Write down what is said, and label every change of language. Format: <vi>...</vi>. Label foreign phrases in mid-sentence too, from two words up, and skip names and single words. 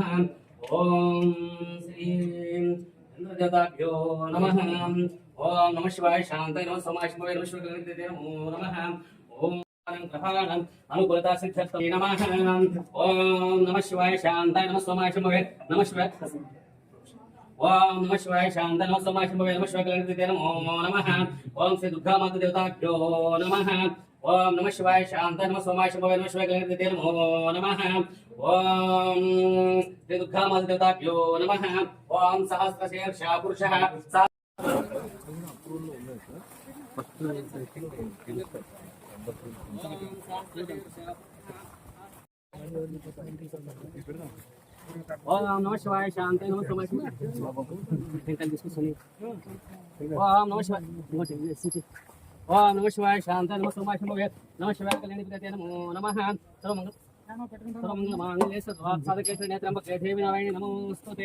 <sa>ओम श्री इंद्रजताभ्यो नमः। ओम नमः शिवाय शांताय नमः सोमाय विश्वेश्वराय नमो नमः। ओम ग्रहाणाम् अनुकूलता सिद्ध्यर्थं नमः। ओम नमः शिवाय शांताय नमः सोमाय नमः शिवाय ఓం నమ శివాయ శాంత నమ సోమాయ శంభవే నమ శివాయ కళ్యాణనిధి నమో నమః. ఓం శ్రీ దుర్గామాత దేవతాభ్యో నమః. ఓం నమ శివాయ శాంత నమ సోమాయ శంభవే నమ శివాయ కళ్యాణనిధి నమో నమః. ఓం శ్రీ దుర్గామాత దేవతాభ్యో నమః. ఓం సహస్రశీర్ష పురుషః ఓం నమ శివాయ శాంతి నమ సోమాయ ఓం నమ శివాయ ఓం నమ శివాయ శాంతి నమ సోమాయ శంభవే నమ శివాయ కళ్యాణనిధి నమో నమః. सर्वमङ्गलमाङ्गल्ये सर्वार्थसाधके नेत्रम्बके देवी नारायणी नमोस्तुते.</sa>